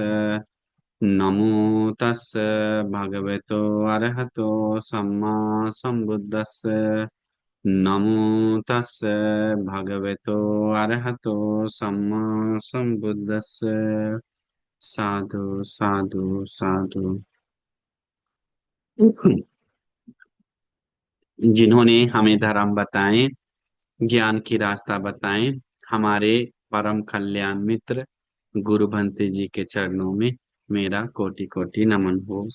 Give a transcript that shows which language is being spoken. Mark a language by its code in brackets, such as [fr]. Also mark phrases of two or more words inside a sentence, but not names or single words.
[pi] नमो तस्से भगवतो अरहतो सम्मा सम्बुद्दस्से। नमो तस्से भगवतो अरहतो सम्मा सम्बुद्दस्से। साधु साधु साधु। [hi] जिन्होंने हमें धर्म बताए, ज्ञान की रास्ता बताएं, हमारे परम कल्याण मित्र गुरु भंते जी के चरणों में मेरा कोटि कोटि नमन हो।